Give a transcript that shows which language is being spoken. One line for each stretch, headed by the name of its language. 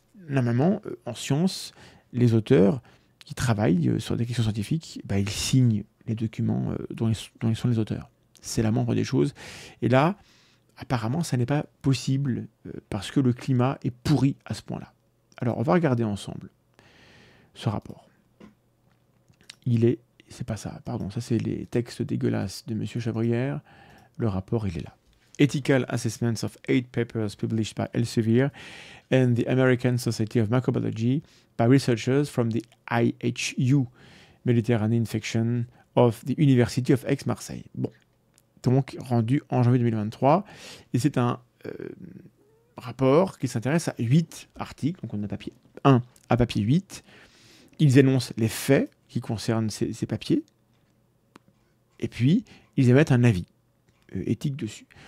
French: Normalement, en science, les auteurs qui travaillent sur des questions scientifiques, ils signent les documents dont ils sont les auteurs. C'est la moindre des choses. Et là, apparemment, ça n'est pas possible parce que le climat est pourri à ce point-là. Alors, on va regarder ensemble ce rapport. C'est pas ça, pardon, ça c'est les textes dégueulasses de M. Chabrière. Le rapport, il est là.
English: Ethical Assessments of 8 Papers Published by Elsevier and the American Society of Microbiology by researchers from the IHU, Mediterranean Section of the University of Aix-Marseille.
French: Bon, donc rendu en janvier 2023, et c'est un rapport qui s'intéresse à 8 articles, donc on a papier 1 à papier 8. Ils énoncent les faits qui concernent ces papiers, et puis ils émettent un avis éthique dessus.